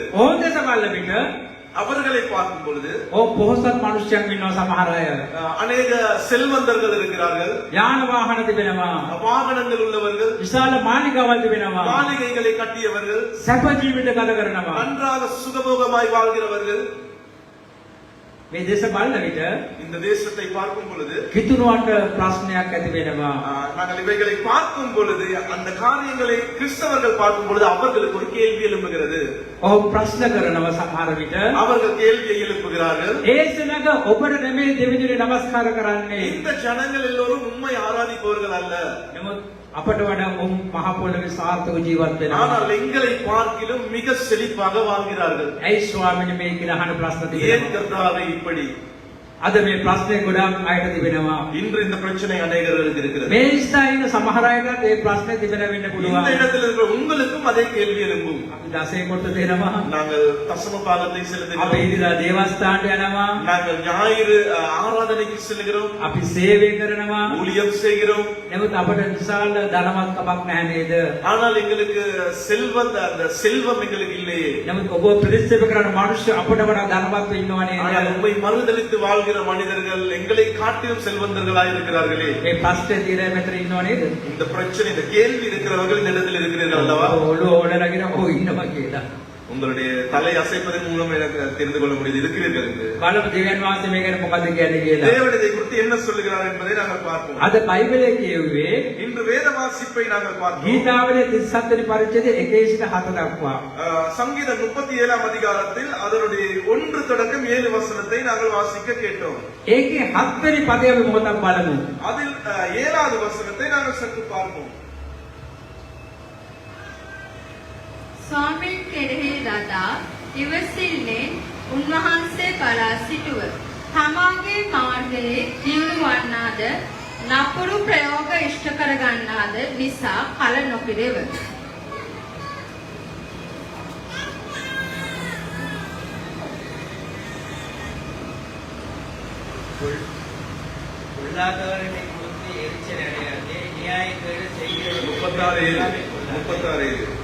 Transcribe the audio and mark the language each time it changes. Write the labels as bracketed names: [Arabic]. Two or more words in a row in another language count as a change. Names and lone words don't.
[Sinhala] ඕන් දෙස බලන විට [Tamil] அவர்களை பார்க்கும் பொழுது [Sinhala] පොහොසත් මිනිස්සුන් ඉන්නවා සමහර අය. [Tamil] அநேக செல்வந்தர்கள் இருக்கிறார்கள். [Sinhala] යාන වාහන තිබෙනවා. [Tamil] வாகனங்கள் உள்ளவர்கள், [Sinhala] විශාල මාලිගාවල් තිබෙනවා. [Tamil] மாளிகைகளை கட்டியவர்கள், [Sinhala] සැප ජීවිත ගත කරනවා. [Tamil] நன்றாக சுகபோகமாய் வாழ்கிறவர்கள். [Sinhala] මේ දේශ බලන විට [Tamil] இந்த தேசத்தை பார்க்கும் பொழுது [Sinhala] කිතුරුවට ප්‍රශ්නයක් ඇති වෙනවා. [Tamil] நாங்கள் இவைகளை பார்க்கும் பொழுது அந்த காரியங்களை கிறிஸ்தவர்கள் பார்க்கும் பொழுது அவர்களுக்கு ஒரு கேள்வி எழும்புகிறது. [Sinhala] ඔව් ප්‍රශ්න කරනවා සමහර විට. [Tamil] அவர்கள் கேள்வியை எழுப்புகிறார்கள். [Sinhala] ඒ සෙනඟ ඔබට නෙමෙයි දෙවියන්ට නමස්කාර කරන්නේ. [Tamil] இந்த ஜனங்கள் எல்லோரும் உண்மை ஆராதிப்பவர்கள் அல்ல. [Sinhala] නමුත් අපට වඩා උන් මහ පොළවේ සාර්ථක ජීවත් වෙනවා. [Tamil] ஆனால் எங்களை பார்க்கிலும் மிக செழிப்பாக வாழ்கிறார்கள். [Sinhala] ඇයි ස්වාමීනි මේ කියලා අහන ප්‍රශ්න [Tamil] ஏன் [Sinhala] තියෙනවා. [Tamil] கர்த்தாவே இப்படி? [Sinhala] අද මේ ප්‍රශ්නේ ගොඩාක් අයට තිබෙනවා. [Tamil] இன்று இந்த பிரச்சனை அநேகர்களுக்கு இருக்கிறது. [Sinhala] මේ ස්ථායින සමහර අයටත් මේ ප්‍රශ්නේ තිබෙන වෙන්න [Tamil] இந்த [Sinhala] පුළුවන්. [Tamil] இடத்தில் இருக்கிற உங்களுக்கும் அதே கேள்வி எழும்பும். [Sinhala] අපි දසේ කොට දෙනවා. [Tamil] நாங்கள் தசம பாகத்தை [Sinhala] අපි [Tamil] செலுத்துகிறோம். [Sinhala] ඉදිරියට දේවස්ථානට යනවා. [Tamil] நாங்கள் ஞாயிறு ஆராதனைக்கு செல்கிறோம். [Sinhala] අපි සේවය කරනවා. [Tamil] ஊழியம் செய்கிறோம். [Sinhala] නමුත් අපට විශාල ධනවත්කමක් නැහැ නේද? [Tamil] ஆனால் எங்களுக்கு அந்த செல்வம் எங்களுக்கு இல்லையே. [Sinhala] නමුත් ඔබ ප්‍රතික්ෂේප කරන මිනිස්සු අපට වඩා ධනවත් ඉන්නවා [Tamil] ஆனால் [Sinhala] නේද? [Tamil] உண்மை மறுதலித்து வாழ்கிற மனிதர்கள் எங்களை காட்டிலும் செல்வந்தர்களாய் இருக்கிறார்களே. [Sinhala] මේ ප්‍රශ්නේ తీරේ මෙතන ඉන්නව නේද? [Tamil] இந்த பிரச்சனை, இந்த கேள்வி இருக்கிறவர்கள் இந்த இடத்தில் இருக்கிறீர்கள் அல்லவா? [Sinhala] ඔළුව ඕඩරගෙන ඔව් ඉන්නවා කියලා. [Tamil] உங்களுடைய தலை அசைப்பதன் மூலம் எனக்கு தெரிந்து கொள்ள முடியுது இருக்கிறீர்கள் என்று. [Sinhala] බලමු දෙවියන් වහන්සේ මේ ගැන මොකද කියන්නේ කියලා. [Tamil] தேவன் இதை குறித்து என்ன சொல்லுகிறார் என்பதை நாங்கள் பார்ப்போம். [Sinhala] අද බයිබලයේ කියුවේ [Tamil] இன்று வேத வாசிப்பை நாங்கள் பார்ப்போம். [Sinhala] ගීතාවලියේ 37 වෙනි පරිච්ඡේදයේ 1 සිට 7 දක්වා. [Tamil] சங்கீதம் 37ஆம் அதிகாரத்தில் அதனுடைய 1 தொடக்கம் 7 வசனத்தை நாங்கள் வாசிக்க கேட்டோம். [Sinhala] ඒකේ 7 වෙනි පදය අපි මොකක්ද බලමු. [Tamil] அதில் 7வது வசனத்தை நாங்கள் சற்று பார்ப்போம். [Sinhala] ස්වාමීන් කෙරෙහි රදා ඉවසිල්ලෙන් උන්වහන්සේ බලා සිටුව. තමාගේ මාර්ගයේ දියුණු වන්නාද නපුරු ප්‍රයෝග ඉෂ්ට කර ගන්නාද නිසා කල නොපිරෙව. [Tamil] பொருளாதாரத்தை குறித்து எரிச்சல் அடையாதே, நியாயக்கேடு செய்கிறது 36